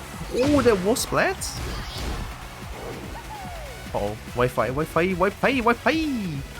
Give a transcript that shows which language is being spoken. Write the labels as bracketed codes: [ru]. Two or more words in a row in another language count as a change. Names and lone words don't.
[en] Oh, that wall splats. Uh-oh, Wi-Fi, Wi-Fi, Wi-Fi, Wi-Fi.